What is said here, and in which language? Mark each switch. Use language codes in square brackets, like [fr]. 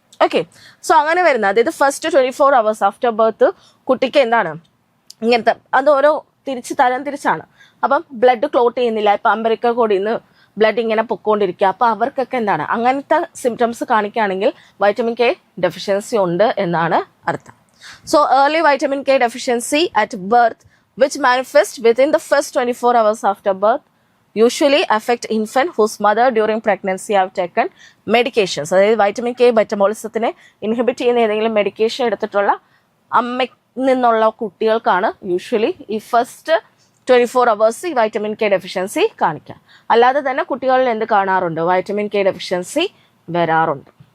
[ml] Okay, so അങ്ങനെ വരുന്നത് അതായത് ഫസ്റ്റ് 24 hours ആഫ്റ്റർ ബർത്ത് കുട്ടിക്ക് എന്താണ് ഇങ്ങനത്തെ അത് ഓരോ തരം തിരിച്ചാണ്. അപ്പം ബ്ലഡ് ക്ലോട്ട് ചെയ്യുന്നില്ല, ഇപ്പം അമ്പരിക്ക കൂടിയിൽ നിന്ന് ബ്ലഡ് ഇങ്ങനെ പൊക്കോണ്ടിരിക്കുക, അപ്പോൾ അവർക്കൊക്കെ എന്താണ് അങ്ങനത്തെ സിംറ്റംസ് കാണിക്കുകയാണെങ്കിൽ വൈറ്റമിൻ കെ ഡെഫിഷ്യൻസി ഉണ്ട് എന്നാണ് അർത്ഥം. [en] So early vitamin K deficiency at birth which manifests within the first 24 hours after birth usually affect infant whose mother during pregnancy have taken medications. [ml] അതായത് വൈറ്റമിൻ കെ മെറ്റബോളിസത്തിനെ ഇൻഹിബിറ്റ് ചെയ്യുന്ന ഏതെങ്കിലും medication എടുത്തിട്ടുള്ള അമ്മയിൽ നിന്നുള്ള കുട്ടികൾക്കാണ് യൂഷ്വലി ഈ ഫസ്റ്റ് 24 hours ഈ vitamin K deficiency കാണിക്കുക. അല്ലാതെ തന്നെ കുട്ടികളിൽ എന്ത് കാണാറുണ്ട്, വൈറ്റമിൻ കെ ഡെഫിഷ്യൻസി വരാറുണ്ട്.